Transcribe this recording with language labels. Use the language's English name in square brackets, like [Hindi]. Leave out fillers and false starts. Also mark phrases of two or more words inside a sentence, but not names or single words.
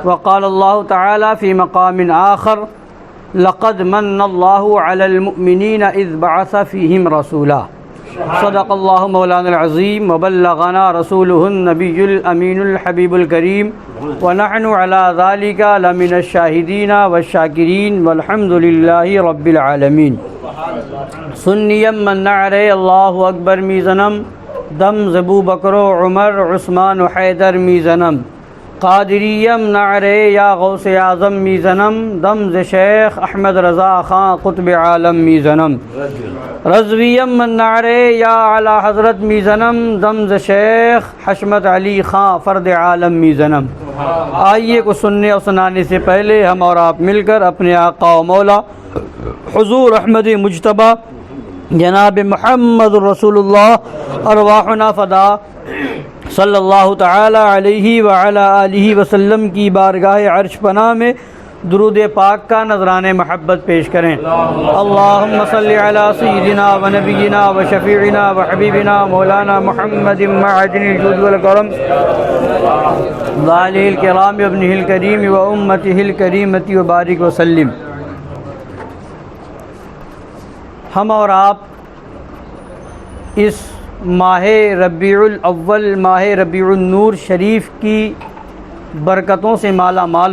[Arabic] وقال اللہ تعالی فی مقام آخر، لقد من اللہ علی المؤمنین اذ بعث فیہم رسولا۔ صدق اللہ مولانا العظیم وبلغنا رسولہ النبی الامین الحبیب الکریم، ونحن علی ذالک لمن الشاہدین والشاکرین والحمد للہ رب العالمین۔ [Persian] سنیم من نعرے اللہ اکبر میزنم، دم زبو بکر و عمر عثمان و حیدر میزنم، قادریم نعرے یا غوث اعظم میزنم، دم ز شیخ احمد رضا خان قطب عالم میزنم، رضویم من نعرے یا اعلی حضرت میزنم، دم ز شیخ حشمت علی خان فرد عالم میزنم۔ [Urdu] آئیے کو سننے اور سنانے سے پہلے ہم اور آپ مل کر اپنے آقا و مولا حضور احمد مجتبیٰ جناب محمد رسول اللہ [Arabic] ارواحنا فدا صلی اللہ تعالی علیہ وعلی آلہ وسلم [Urdu] کی بارگاہ عرش پناہ میں درود پاک کا نذران محبت پیش کریں۔ [Arabic] اللہم صلی علی سیدنا و نبینا و شفیعنا و حبیبنا مولانا محمد معدن الجود والکرم وآلہ الکرام وابنہ الکریم و امتہ الکریمۃ وبارک وسلم۔ [Urdu] ہم اور آپ اس ماہ ربیع الاول، ماہ ربیع النور شریف کی برکتوں سے مالا مال